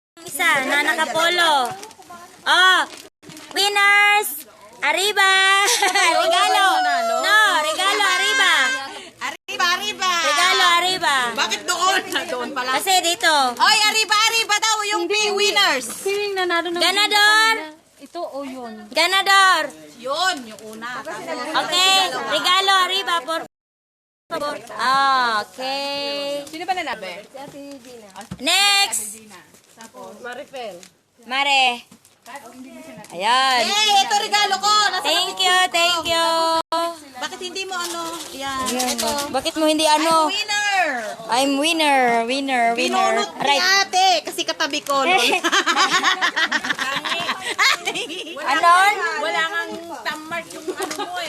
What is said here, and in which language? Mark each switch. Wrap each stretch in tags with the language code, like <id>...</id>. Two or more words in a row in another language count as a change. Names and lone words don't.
<tl>Isa na nakapolo. Oh, winners!</tl> <es>Arriba! Regalo! No, regalo, arriba! Arriba! Regalo, arriba!</es> <tl>Bakit doon? Doon pala. Kasi dito. Oy, arriba daw yung winners. Sining nanalo ng</tl> <es>Ganador!</es> <tl>ito o yun.</tl> <es>Ganador!</es> <tl>Yun, yung una.</tl> <es>Okay, regalo, arriba, por favor.</es> <tl>Okay. Sino ba nalabi? Next! Marifel. Mare. Ayan. Hey, ito regalo ko.</tl> <en>Thank you, thank you.</en> <tl>Bakit hindi mo ano? Yan. Bakit mo hindi ano?</tl> <en>Winner! I'm winner.</en> <tl>Pinunot ni Right. ate kasi katabi ko. Lol. Anon? Wala ngang tammark yung ano mo eh.</tl>